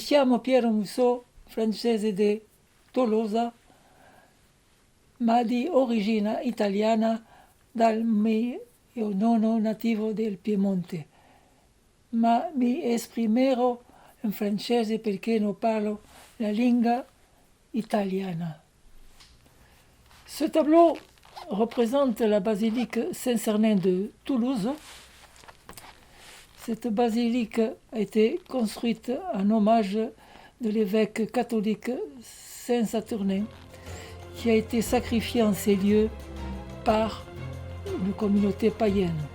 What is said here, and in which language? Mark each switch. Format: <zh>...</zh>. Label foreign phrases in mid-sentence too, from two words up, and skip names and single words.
<it>chiamo Piero Musso, francese di Tolosa, ma di origine italiana dal mio nonno nativo del Piemonte. Ma mi esprimerò in francese perché non parlo la lingua italiana.</it> <fr>Ce tableau représente la basilique Saint-Sernin de Toulouse. Cette basilique a été construite en hommage de l'évêque catholique Saint-Saturnin, qui a été sacrifié en ces lieux par une communauté païenne.</fr>